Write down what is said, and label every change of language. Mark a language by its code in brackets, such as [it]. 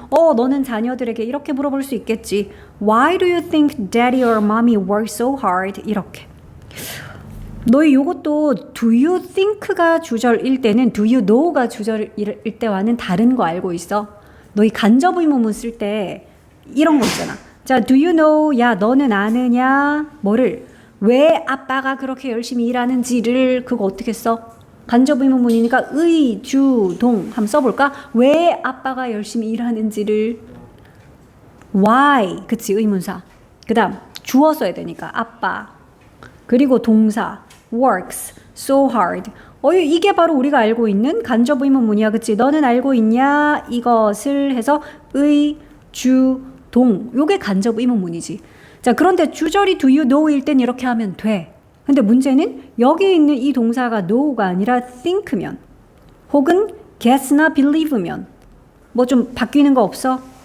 [ko] 너는 자녀들에게 이렇게 물어볼 수 있겠지. [en] Why do you think daddy or mommy work so hard? [ko] 이렇게. 너희 요것도 [en] do you think [ko] 가 주절일 때는 [en] do you know [ko] 가 주절일 때와는 다른 거 알고 있어? 너희 간접 의문문 쓸 때 이런 거 있잖아. 자, [en] do you know? [ko] 야, 너는 아느냐? 뭐를? 왜 아빠가 그렇게 열심히 일하는지를 그거 어떻게 써? 간접 의문문이니까 의, 주, 동 한번 써볼까? 왜 아빠가 열심히 일하는지를 why, 그치, 의문사. 그 다음 주어 써야 되니까 아빠. [en] 그리고 동사 works so hard. [ko] 이게 바로 우리가 알고 있는 간접 의문문이야. 그치? 너는 알고 있냐? 이것을 해서 의, 주, 동. 요게 간접 의문문이지. 자, 그런데 주절이 [en] do you know [ko] 일 땐 이렇게 하면 돼. 근데 문제는 여기 있는 이 동사가 know가 아니라 think면 혹은 guess나 believe면 뭐 좀 바뀌는 거 없어?